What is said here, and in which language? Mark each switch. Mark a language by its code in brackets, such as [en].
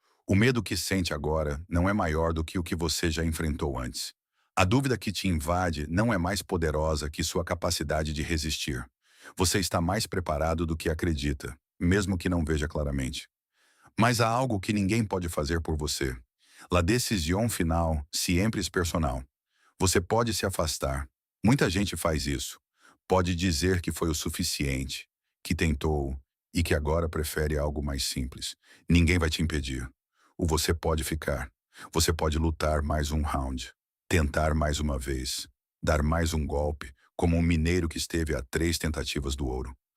[pt] O medo que sente agora não é maior do que o que você já enfrentou antes. A dúvida que te invade não é mais poderosa que sua capacidade de resistir. Você está mais preparado do que acredita, mesmo que não veja claramente. Mas há algo que ninguém pode fazer por você. [es] La decisión final siempre es personal. [pt] Você pode se afastar. Muita gente faz isso. Pode dizer que foi o suficiente, que tentou e que agora prefere algo mais simples. Ninguém vai te impedir. O você pode ficar. Você pode lutar mais um round, tentar mais uma vez, dar mais um golpe, como um mineiro que esteve a 3 tentativas do ouro.